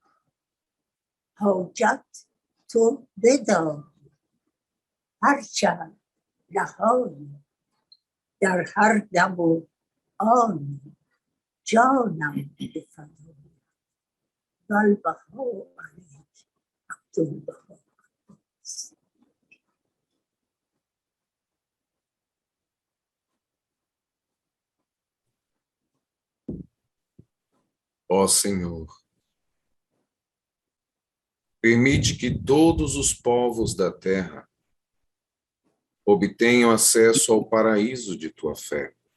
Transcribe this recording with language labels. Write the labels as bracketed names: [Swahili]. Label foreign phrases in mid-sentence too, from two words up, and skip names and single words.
[Persian] حاجت تو بدانی هرچند نهانی در هر دم و آنی جانم به فدایت [Arabic] والبها علیک عبدالبها. [Portuguese] Ó Senhor, permite que todos os povos da terra obtenham acesso ao paraíso de tua fé,